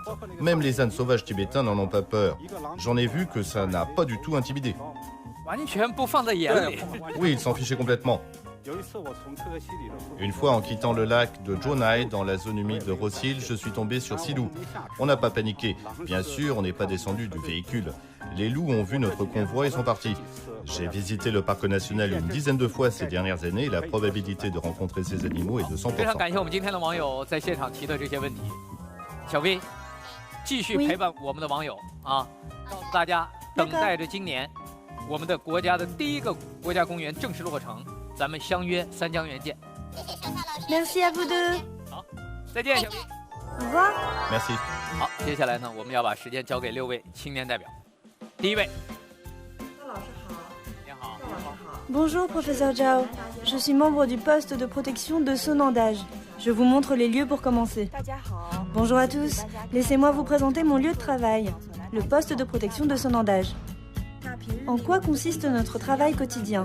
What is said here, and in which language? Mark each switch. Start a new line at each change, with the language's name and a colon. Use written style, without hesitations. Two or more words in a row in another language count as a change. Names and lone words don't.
French: Même les ânes sauvages tibétains n'en ont pas peur. J'en ai vu que ça n'a pas du tout intimidé.
Chinese: 完全不放在眼里。
French: Oui, ils s'en fichaient complètement. Une fois, en quittant le lac de Jonai, dans la zone humide de Rosil, je suis tombé sur 6 loups. On n'a pas paniqué. Bien sûr, on n'est pas descendu du véhicule. Les loups ont vu notre convoi et sont partis. J'ai visité le parc national une dizaine de fois ces dernières années et la probabilité de rencontrer ces animaux est de 100%.
Chinese: 非常感谢我们今天的网友在现场提的这些问题。小薇，继续陪伴我们的网友啊，告诉大家，等待着今年我们的国家的第一个国家公园正式落成。咱们相约三江源见。
French: Merci à vous deux.
Chinese: 好，再见，小薇。
French: Au revoir. Merci.
Chinese: 好，接下来呢，我们要把时间交给6位青年代表。第一位，赵老师好。您好。
French: Bonjour, professeur Zhao. Je suis membre du poste de protection de Sonandage. Je vous montre les lieux pour commencer.
Chinese: 大家好。
French: Bonjour à tous. Laissez-moi vous présenter mon lieu de travail, le poste de protection de Sonandage. En quoi consiste notre travail quotidien?